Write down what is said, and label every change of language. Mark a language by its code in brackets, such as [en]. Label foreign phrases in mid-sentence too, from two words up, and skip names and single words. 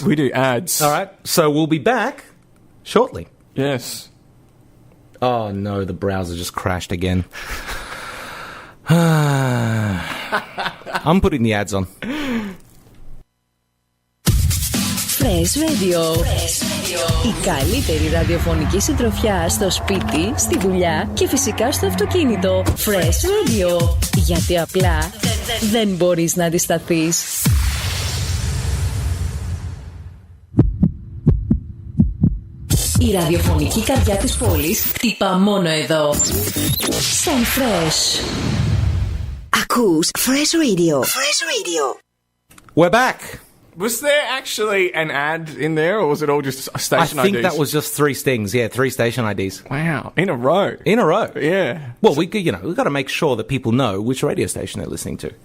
[en] We do ads. All right. So we'll be back shortly. Yes. Oh, no. The browser just crashed again. I'm putting the ads on. [el] Fresh Radio. Η καλύτερη ραδιοφωνική συντροφιά στο σπίτι, στη δουλειά και φυσικά στο αυτοκίνητο. Fresh Radio. Γιατί απλά δεν μπορείς να αντισταθείς. Η ραδιοφωνική καρδιά της πόλης χτυπά μόνο εδώ. Σαν Fresh. Ακούς Fresh Radio. Fresh Radio. [en] We're back. Was there actually an ad in there, or was it all just station I think IDs? that was just 3 stings. Yeah, 3 station IDs. Wow, in a row. In a row. Yeah. Well, we've got to make sure that people know which radio station they're listening to.